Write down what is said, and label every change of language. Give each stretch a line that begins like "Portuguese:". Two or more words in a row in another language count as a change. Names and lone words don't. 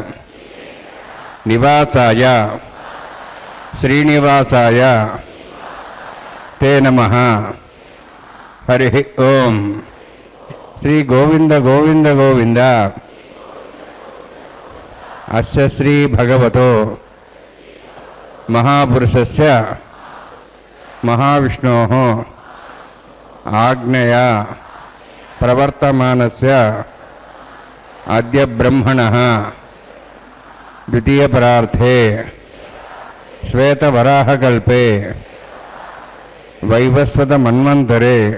Sanskrit: నివాసాయ శ్రీనివాసాయ తే నమః. హరి ఓం. శ్రీ గోవింద గోవింద గోవింద. అస్య శ్రీ భగవతో महापुरुषस्य महाविष्णोः आज्ञया प्रवर्तमानस्य अद्य ब्रह्मणः द्वितीयपरार्थे श्वेतवराहकल्पे वैवस्वतमन्वन्तरे